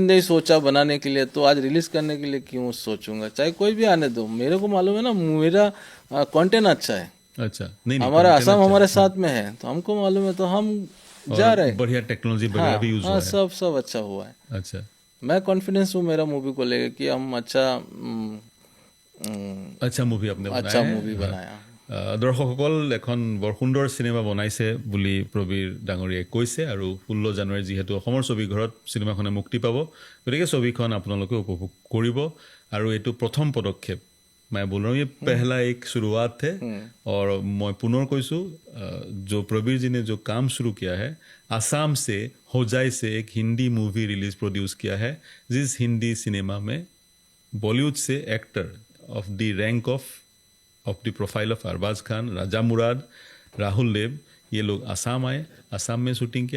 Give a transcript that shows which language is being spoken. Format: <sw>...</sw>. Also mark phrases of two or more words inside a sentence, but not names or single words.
<hi>दिन नहीं सोचा बनाने के लिए, तो आज रिलीज करने के लिए क्यों सोचूंगा? चाहे कोई भी आने दो, मेरे को मालूम है ना मेरा कंटेंट अच्छा है, अच्छा, नहीं नहीं, हमारा कंटेंट आसाम अच्छा हमारे है। साथ में है, तो हमको मालूम है, तो हम जा और रहे हैं। बढ़िया टेक्नोलॉजी हाँ वगैरह भी यूज हाँ, हुआ है। सब सब अच्छा हुआ है। अच्छा मैं कॉन्फिडेंस हूँ मेरा मूवी को लेकर कि हम</hi> <as>আচ্ছা মুভি আপুনি বনায়।</as> <hi>अच्छा मूवी</hi> <as>হয়।</as> <hi>बनाया।</hi> <as>দৰ্শকসকল এখন বৰ সুন্দৰ চিনেমা বনাইছে বুলি প্ৰবীৰ ডাঙৰীয়াই কৈছে, আৰু 16 জানুৱাৰী যিহেতু অসমৰ ছবিঘৰত চিনেমাখনে মুক্তি পাব, গতিকে ছবিখন আপোনালোকে উপভোগ কৰিব। আৰু এইটো প্ৰথম পদক্ষেপ,</as> <hi>मैं बोल रहा हूँ ये पहला एक शुरुआत है। और मैं पुनः কৈছোঁ, जो प्रबीर जी ने जो काम शुरू किया है, आसाम से होजाई से एक हिंदी मूवी</hi> <en>release produce</en> <hi>किया है, जिस हिंदी सिनेमा में बॉलीवुड से</hi> <en>actor of the rank of the profile of</en> <hi>अरबाज खान, राजा मुराद, राहुल देव, ये लोग आसाम आए, आसाम में शूटिंग किया।</hi>